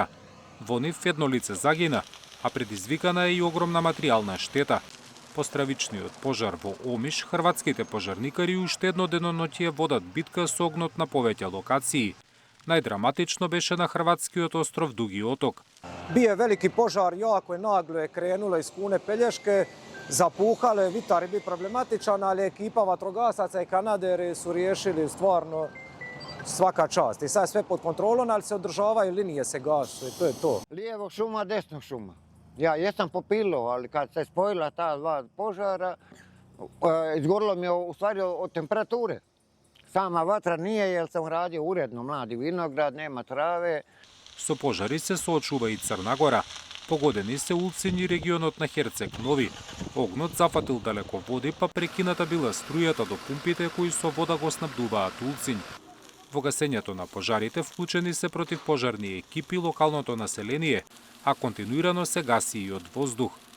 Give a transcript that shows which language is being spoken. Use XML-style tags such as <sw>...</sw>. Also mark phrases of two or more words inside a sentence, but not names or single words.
<mk>Во нив едно лице загина, а предизвикана е и огромна материјална штета. По стравичниот пожар во Омиш, хрватските пожарникари уште едно деноноќие водат битка со огнот на повеќе локации. Најдраматично беше на хрватскиот остров Дуги Оток.</mk> <hr>Bio je veliki požar, jako je naglo je krenulo iz Kune Pelješke, zapuhalo je, vitar je bio problematičan, ali ekipa vatrogasaca i kanaderi su riješili stvarno svaka čast. I sad je sve pod kontrolom, ali se održavaju, linije se gasu i to je to. Lijevog šuma, desnog šuma. Ja jesam popilo, ali kad se spojila ta dva požara, izgorilo mi je u stvari od temperature. Sama vatra nije, jer sam radio uredno, mladi vinograd, nema trave.</hr> <mk>Со пожари се соочува и Црна Гора. Погодени се Улцин и регионот на Херцег Нови. Огнот зафатил далеко води, па прекината била струјата до пумпите кои со вода го снабдуваат Улцин. Во гасењето на пожарите вклучени се противпожарни екипи и локалното население, а континуирано се гаси и од воздух.</mk>